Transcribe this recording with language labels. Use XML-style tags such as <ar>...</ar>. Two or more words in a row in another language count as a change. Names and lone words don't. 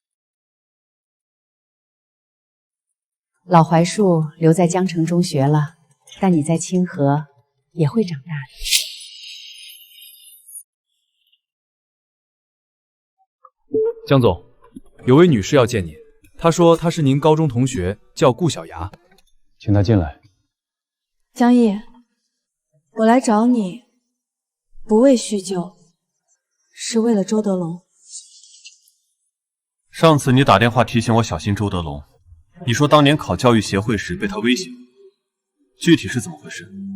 <zh>老槐樹留在江城中學了，但你在清河也會長大的。江總，有位女士要見你，她說她是您高中同學，叫顧小牙，請她進來。江毅，我來找你，不為敘舊，是為了周德龍。上次你打電話提醒我小心周德龍，你說當年考教育協會時被他威脅，具體是怎麼回事？</zh>